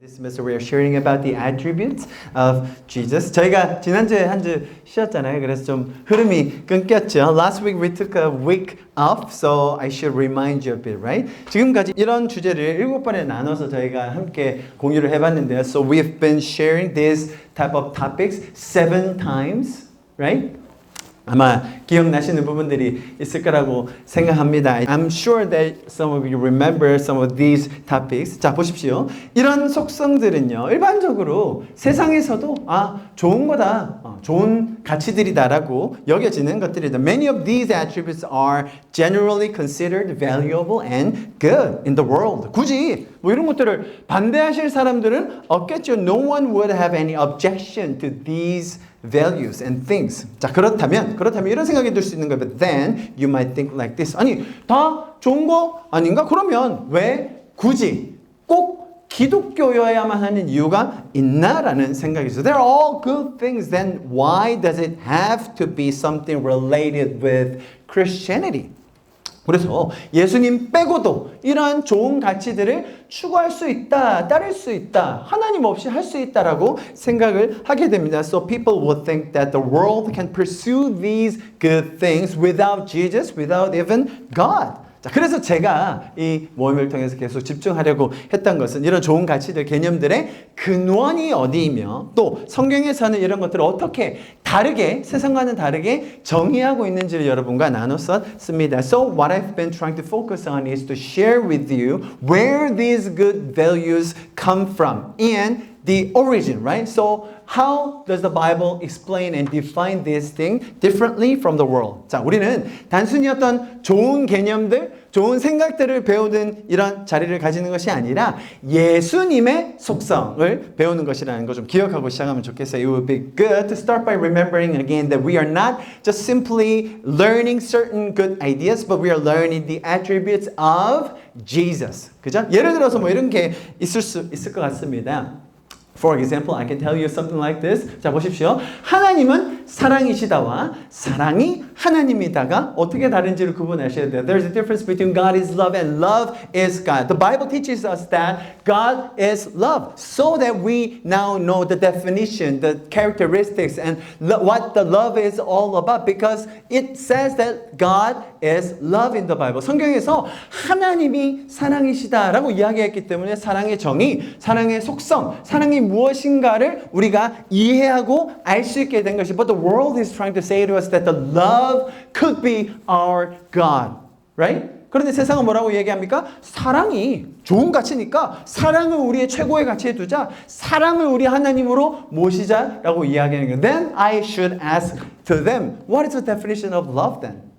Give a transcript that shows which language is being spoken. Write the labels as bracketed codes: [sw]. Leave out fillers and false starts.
[en] This semester we are sharing about the attributes of Jesus. [ko] 저희가 지난주에 한 주 쉬었잖아요. 그래서 좀 흐름이 끊겼죠. [en] Last week we took a week off, so I should remind you a bit, right? [ko] 지금까지 이런 주제를 7번에 나눠서 저희가 함께 공유를 해봤는데요. [en] So we've been sharing this type of topics 7 times, right? [ko] 아마 기억나시는 부분들이 있을 거라고 생각합니다. [en] I'm sure that some of you remember some of these topics. [ko] 자, 보십시오. 이런 속성들은요, 일반적으로 세상에서도 좋은 거다, 좋은 가치들이다라고 여겨지는 것들이다. [en] Many of these attributes are generally considered valuable and good in the world. [ko] 굳이 뭐 이런 것들을 반대하실 사람들은 없겠죠. [en] No one would have any objection to these values and things. [ko] 자, 그렇다면 이런 생각이 들 수 있는 거예요. [en] But then you might think like this. [ko] 아니, 다 좋은 거 아닌가? 그러면 왜 굳이 꼭 기독교여야만 하는 이유가 있나라는 생각이죠. [en] They're all good things. Then why does it have to be something related with Christianity? [ko] 그래서 예수님 빼고도 이러한 좋은 가치들을 추구할 수 있다, 따를 수 있다, 하나님 없이 할 수 있다라고 생각을 하게 됩니다. [en] So people would think that the world can pursue these good things without Jesus, without even God. [ko] 자, 그래서 제가 이 모임을 통해서 계속 집중하려고 했던 것은 이런 좋은 가치들, 개념들의 근원이 어디이며 또 성경에서는 이런 것들을 어떻게 다르게, 세상과는 다르게 정의하고 있는지를 여러분과 나눴었습니다. [en] So what I've been trying to focus on is to share with you where these good values come from and the origin, right? So how does the Bible explain and define this thing differently from the world? [ko] 자, 우리는 단순히 어떤 좋은 개념들, 좋은 생각들을 배우는 이런 자리를 가지는 것이 아니라 예수님의 속성을 배우는 것이라는 거 좀 기억하고 시작하면 좋겠어요. [en] It would be good to start by remembering again that we are not just simply learning certain good ideas, but we are learning the attributes of Jesus. [ko] 그죠? 예를 들어서 뭐 이런 게 있을 것 같습니다. [en] For example, I can tell you something like this. [ko] 자, 보십시오. 하나님은 사랑이시다와 사랑이 하나님이다가 어떻게 다른지를 구분하셔야 돼요. [en] There's a difference between God is love and love is God. The Bible teaches us that God is love, so that we now know the definition, the characteristics, and what the love is all about, because it says that God is love in the Bible. [ko] 성경에서 하나님이 사랑이시다라고 이야기했기 때문에 사랑의 정의, 사랑의 속성, 사랑이 무엇인가를 우리가 이해하고 알 수 있게 된 것이. [en] But the world is trying to say to us that the love could be our God, right? [ko] 그런데 세상은 뭐라고 얘기합니까? 사랑이 좋은 가치니까 사랑을 우리의 최고의 가치에 두자, 사랑을 우리 하나님으로 모시자라고 이야기하는 거예요. [en] Then I should ask to them, what is the definition of love then?